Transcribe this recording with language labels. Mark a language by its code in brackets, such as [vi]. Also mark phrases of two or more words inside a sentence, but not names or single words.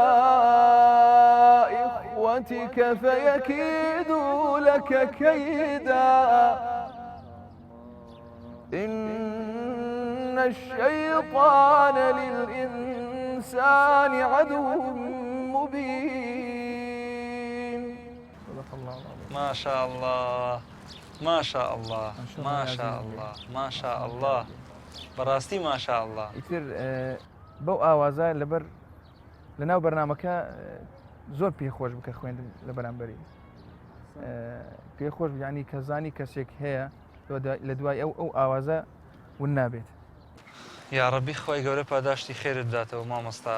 [ar] إخوتك فيكيدوا لك كيدا إن الشيطان للإنسان عدو مبين. ما شاء الله ما شاء الله ما شاء الله ما شاء الله بەڕاستی ما شاء الله. [ckb] ئیتر بەو ئاوازە لەبەر لەناو بەرنامەکە زۆر پێخۆش بکە خوێندن لە بەرامبەری پێخۆش یعنی کەزانی کەسێک هەیە لە دوای ئەو ئاوازە ون نابێت. یا ڕەبی خۆی گەورە پاداشتی خێرت بداتەوە مامۆستا.